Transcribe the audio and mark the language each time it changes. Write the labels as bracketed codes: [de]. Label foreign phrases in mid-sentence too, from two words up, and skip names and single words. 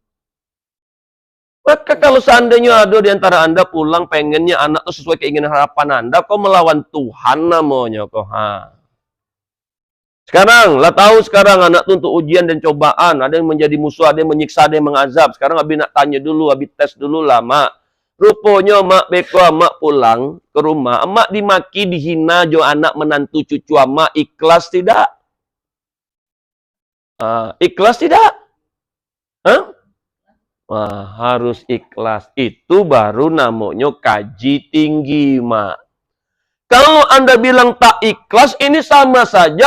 [id] Maka kalau seandainya ada di antara Anda pulang pengennya anak itu sesuai keinginan harapan Anda, kau melawan Tuhan namanya kau. Sekarang, lah tahu sekarang anak itu untuk ujian dan cobaan. Ada yang menjadi musuh, ada yang menyiksa, ada yang mengazab. Sekarang Abi nak tanya dulu, Abi tes dulu lah, Mak. Rupanya Mak Beko, Mak pulang ke rumah. Mak dimaki, dihina, jo anak menantu cucu Mak. Ikhlas tidak? Ikhlas tidak? Hah? Wah, harus ikhlas. Itu baru namanya kaji tinggi, Mak. Kalau Anda bilang tak ikhlas, ini sama saja.